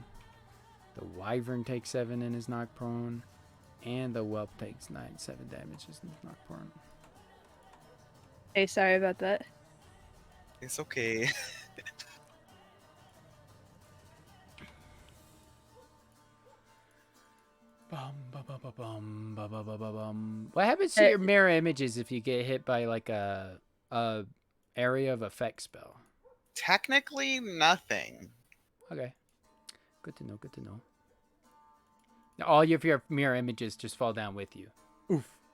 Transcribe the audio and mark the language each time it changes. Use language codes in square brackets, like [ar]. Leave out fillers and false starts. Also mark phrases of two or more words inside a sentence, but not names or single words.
[en] The wyvern takes 7 and is knocked prone. And the whelp takes 7 damage and is knocked prone. Hey, sorry about that. It's okay. Bum, ba, ba, ba, bum, ba, ba, ba, ba, bum. What happens to Hey. your mirror images if you get hit by like a area of effect spell? Technically, nothing. Okay. Good to know, good to know. All of your mirror images just fall down with you. Oof.